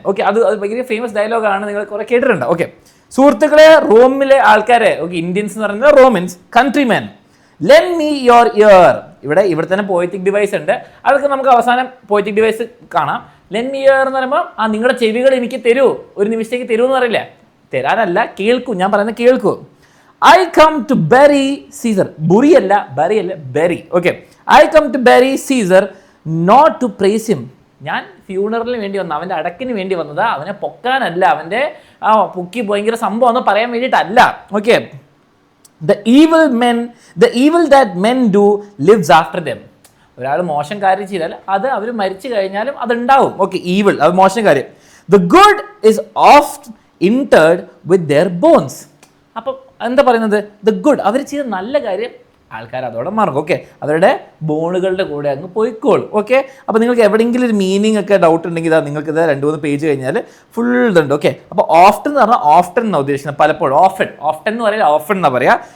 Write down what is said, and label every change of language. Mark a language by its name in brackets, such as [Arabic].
[Malayalam] Okay, അത് ഭയങ്കര famous ഡയലോഗാണ്, നിങ്ങൾ കുറെ കേട്ടിട്ടുണ്ട്. ഓക്കെ, സുഹൃത്തുക്കളെ, റോമിലെ ആൾക്കാരെ, ഓക്കെ, ഇന്ത്യൻസ് എന്ന് പറയുന്നത് [English] Romans, countrymen, lend me your ear. [Malayalam] ഇവിടെ തന്നെ പോയറ്റിക് ഡിവൈസ് ഉണ്ട്, അതൊക്കെ നമുക്ക് അവസാനം പോയറ്റിക് ഡിവൈസ് കാണാം. ലെൻഡ് മീ ഇയർ എന്ന് പറയുമ്പോൾ നിങ്ങളുടെ ചെവികൾ എനിക്ക് തരൂ, ഒരു നിമിഷത്തേക്ക് തരൂ എന്ന് പറയില്ല, തരാനല്ല, കേൾക്കൂ, ഞാൻ പറയുന്നത് കേൾക്കൂ. [English] I come to bury Caesar. Bury അല്ല, bury അല്ല, bury. Okay. I come to bury Caesar, not to praise him. [Malayalam] ഞാൻ ഫ്യൂണറലിന് വേണ്ടി വന്ന, അവൻ്റെ അടക്കിന് വേണ്ടി വന്നത്, അവനെ പൊക്കാനല്ല, അവൻ്റെ പൊക്കി ഭയങ്കര സംഭവം എന്ന് പറയാൻ വേണ്ടിയിട്ടല്ല. Okay. [English] The evil that men do lives after them. [Malayalam] ഒരാൾ മോശം കാര്യം ചെയ്താൽ അത് അവർ മരിച്ചു കഴിഞ്ഞാലും അതുണ്ടാവും. ഓക്കെ, ഈവിൾ, അത് മോശം കാര്യം. [English] The good is oft interred with their bones. [Malayalam] അപ്പം എന്താ പറയുന്നത്? ദ ഗുഡ്, അവർ ചെയ്ത നല്ല കാര്യം ആൾക്കാർ അതോടെ മറക്കും. ഓക്കെ, അവരുടെ ബോണുകളുടെ കൂടെ അങ്ങ് പോയിക്കോളും. ഓക്കെ, അപ്പോൾ നിങ്ങൾക്ക് എവിടെയെങ്കിലും ഒരു മീനിങ് ഒക്കെ ഡൗട്ട് ഉണ്ടെങ്കിൽ ഇതാ നിങ്ങൾക്ക് ഇത് 2-3 പേജ് കഴിഞ്ഞാൽ ഫുൾ ഇതുണ്ട്. ഓക്കെ, അപ്പോൾ ഓഫ്റ്റൻ എന്ന് പറഞ്ഞാൽ ഓഫ്റ്റൻ എന്നാണ് ഉദ്ദേശിക്കുന്നത്, പലപ്പോഴും ഓഫ്റ്റൻ എന്ന് പറയുന്നത് ഓഫൻ എന്നാ പറയുക.